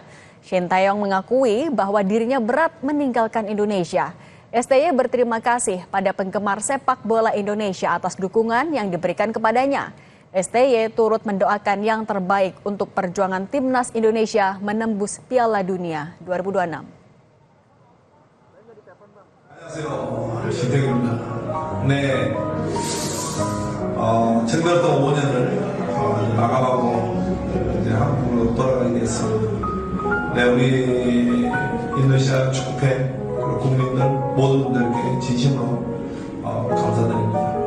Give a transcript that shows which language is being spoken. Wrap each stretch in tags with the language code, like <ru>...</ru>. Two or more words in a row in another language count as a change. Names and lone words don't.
<id>Shin Tae-yong mengakui bahwa dirinya berat meninggalkan Indonesia. STY berterima kasih pada penggemar sepak bola Indonesia atas dukungan yang diberikan kepadanya. STY turut mendoakan yang terbaik untuk perjuangan timnas Indonesia menembus Piala Dunia 2026.</id> <ko>네, 정들었던 5년을 마감하고 이제 한국으로 돌아가게 됐습니다. 네, 우리 인도네시아 축구팬 그리고 국민들 모든 분들께 진심으로 감사드립니다.</ko>